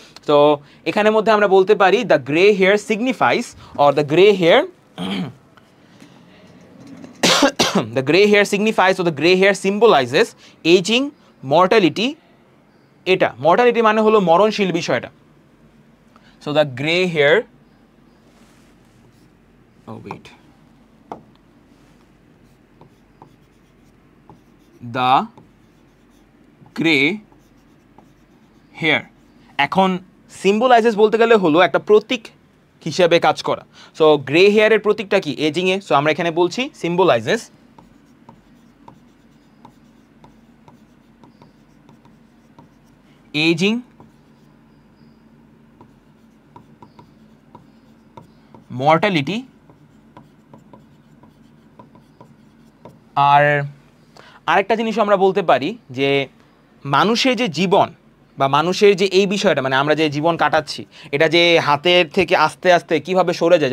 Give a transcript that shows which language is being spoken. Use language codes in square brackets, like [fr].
[bn] তো এখানের মধ্যে আমরা বলতে পারি [en] The grey hair signifies or the grey hair the gray hair signifies or the gray hair symbolizes aging, mortality. [bn] এটা mortality মানে হলো মরণশীল বিষয়টা। [en] So the gray hair, [bn] oh wait, the gray hair এখন symbolizes বলতে গেলে হলো একটা প্রতীক হিসেবে কাজ করা। সো গ্রে হেয়ারের প্রতীকটা কি? এজিং এ। সো আমরা এখানে বলছি সিম্বলাইজেস এজিং, মর্টালিটি, আর আরেকটা জিনিস আমরা বলতে পারি যে মানুষের যে জীবন বা মানুষের যে এই বিষয়টা, মানে আমরা যে জীবন কাটাচ্ছি, এটা যে হাতের থেকে আস্তে আস্তে কিভাবে সরে যায়।